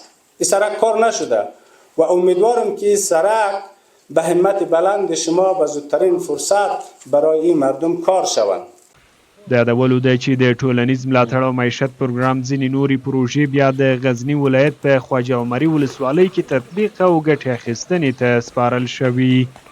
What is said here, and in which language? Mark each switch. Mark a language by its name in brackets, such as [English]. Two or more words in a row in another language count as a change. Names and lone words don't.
[Persian] این سرک کار نشده و امیدوارم که سرک به همت بلند شما به زودترین فرصت برای این مردم کار شوند. [Pashto] د یادولو ده چې د ټولنیز ملاتړ او معیشت پروګرام ځینې نورې پروژې بیا د غزني ولایت په خواجه عمري ولسوالۍ کې تطبیق او ګټې اخیستنې ته سپارل شوي.